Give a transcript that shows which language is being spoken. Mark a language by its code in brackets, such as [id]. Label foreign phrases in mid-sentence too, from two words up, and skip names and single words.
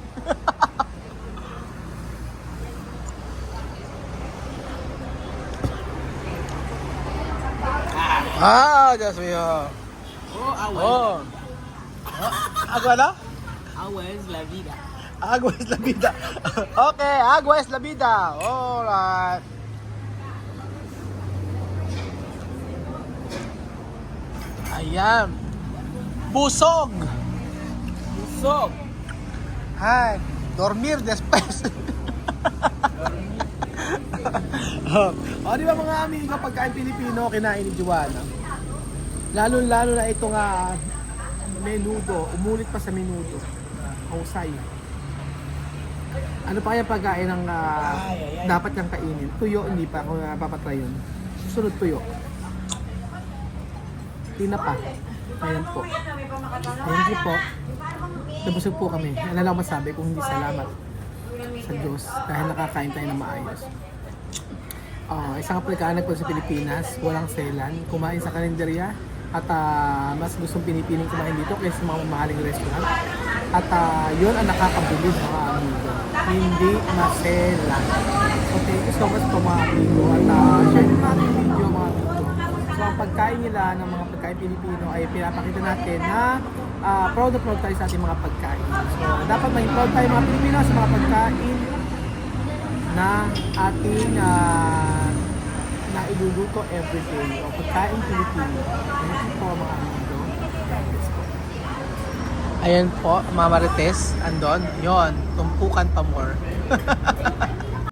[es] Dios mío. Oh, agua. [tl] Oh. Agua na? [es] Agua es la vida. Agua es la vida. Okay, agua es la vida. [tl] Alright. Ayan. Busog. Busok. Ay, [es] dormir después. [tl] O, di ba mga amigo, pagkain Pilipino, kinain ni Joanna. Lalo-lalo na ito nga menudo, umulit pa sa menudo. Husay. Ano pa kaya pagkain ng dapat niyang kainin? Tuyo, hindi pa ako napapatry yun. Susunod tuyo. Tinapa. Ayan po. [en] Thank you [tl] po. Nabusog po kami. Ano lang masabi kung hindi salamat sa Diyos dahil nakakain tayo ng maayos. Isang pagkain po sa Pilipinas, walang selan, kumain sa kalendarya at mas gustong pinipiling kumain dito kaysa sa mga mamahaling restaurant. At yun ang nakakabilib mga amigo. Hindi maselan. [en] So thank you so much [tl] po mga amigo. At share nyo natin yung video mga amigo. So ang pagkain nila ng mga pagkain Pilipino ay pinapakita natin na proud na proud tayo sa ating mga pagkain. So dapat maging proud tayo mga Pilipino sa mga pagkain na ating na iluluto everyday o pagkain Pilipino. [en] Thank you [tl] po mga amigo. Ayan po, Mama Marites, andon. Yon, tumpukan pa more.